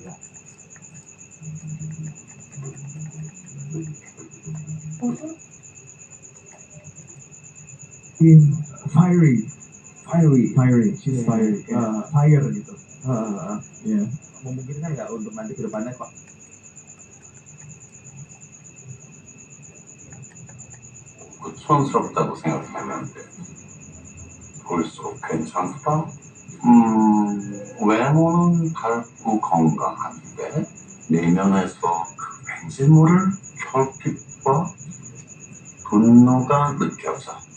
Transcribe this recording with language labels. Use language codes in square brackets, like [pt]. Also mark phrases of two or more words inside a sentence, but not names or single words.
[en] Fiery, she's fiery, fire gitu. [id] Ya. Memungkinkan nggak untuk nanti ke depannya Pak? [ko] 촌스럽다고 생각했는데 볼수록 괜찮다? 외모는 밝고 건강한데 내면에서 그 왠지 모를 결핍과 분노가 느껴져.